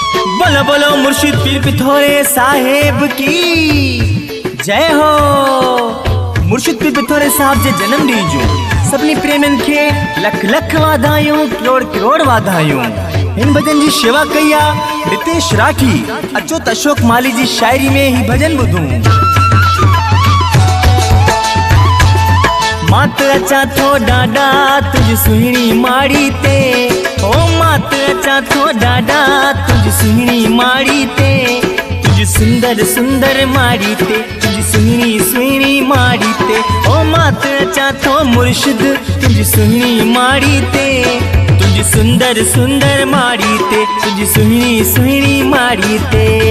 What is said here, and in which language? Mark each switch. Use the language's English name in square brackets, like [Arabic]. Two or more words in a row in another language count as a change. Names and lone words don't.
[Hindi] बोलो बोलो मुर्शिद पीर पिथोरे साहेब की जय हो। [Sindhi] मुर्शिद पीर पिथोरे साहब जे जन्म ॾींहुं सभिनी प्रेमियुनि खे लख लख वाधायूं, करोड़ करोड़ वाधायूं। इन भजन जी शेवा कई आहे रितेश राठी। अचो त अशोक माली जी शायरी में ही भजन ॿुधूं। मात अचा थो ॾाॾा तुझ सुहिणी माड़ी ते, ओ मात अचा थो ॾाॾा तुझ सुहिणी माड़ी ते, तुझ सुंदर सुंदर माड़ी ते, तुझ सुहिणी सुहिणी माड़ी ते, ओ मात अचा थो मुर्शिद तुझ सुहिणी माड़ी ते, तुझ सुंदर सुंदर माड़ी ते, तुझ सुहिणी सुहिणी माड़ी ते।